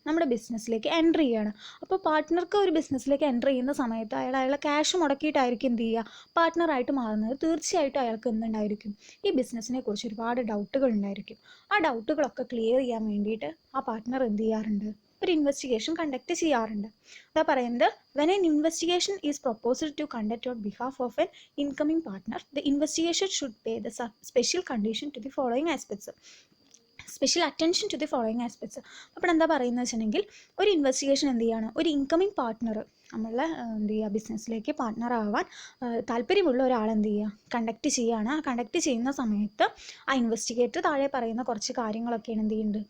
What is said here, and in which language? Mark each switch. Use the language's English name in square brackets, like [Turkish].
[Malayalam] നമ്മുടെ ബിസിനസ്സിലേക്ക് എൻ്റർ ചെയ്യുകയാണ്. അപ്പോൾ പാർട്ട്ണർക്ക് ഒരു ബിസിനസ്സിലേക്ക് എൻ്റർ ചെയ്യുന്ന സമയത്ത് അയാളെ ക്യാഷ് മുടക്കിയിട്ടായിരിക്കും എന്ത് ചെയ്യുക? പാർട്ട്ണറായിട്ട് മാറുന്നത്. തീർച്ചയായിട്ടും അയാൾക്ക് എന്തുണ്ടായിരിക്കും? ഈ ബിസിനസ്സിനെ കുറിച്ച് ഒരുപാട് ഡൗട്ടുകൾ ഉണ്ടായിരിക്കും. ആ ഡൗട്ടുകളൊക്കെ ക്ലിയർ ചെയ്യാൻ വേണ്ടിയിട്ട് ആ പാർട്ട്ണർ എന്ത് ചെയ്യാറുണ്ട്? ഒരു ഇൻവെസ്റ്റിഗേഷൻ കണ്ടക്ട് ചെയ്യാറുണ്ട്. അതാ പറയുന്നത്, [English] when an investigation is proposed to conduct on behalf of an incoming partner, the investigation should pay the special condition to the following aspects. Special attention to the following aspects. [Malayalam] അപ്പോൾ എന്താ പറയുന്നത് വെച്ചിട്ടുണ്ടെങ്കിൽ, ഒരു investigation എന്ത് ചെയ്യാണ്? ഒരു incoming partner, നമ്മളെ എന്ത് ചെയ്യുക? ബിസിനസ്സിലേക്ക് പാർട്ട്ണർ ആവാൻ താല്പര്യമുള്ള ഒരാൾ എന്ത് ചെയ്യുക? കണ്ടക്ട് ചെയ്യുകയാണ്. ആ കണ്ടക്ട് ചെയ്യുന്ന സമയത്ത് ആ ഇൻവെസ്റ്റിഗേറ്റർ താഴെ പറയുന്ന കുറച്ച് കാര്യങ്ങളൊക്കെയാണ് എന്ത് ചെയ്യുന്നത്?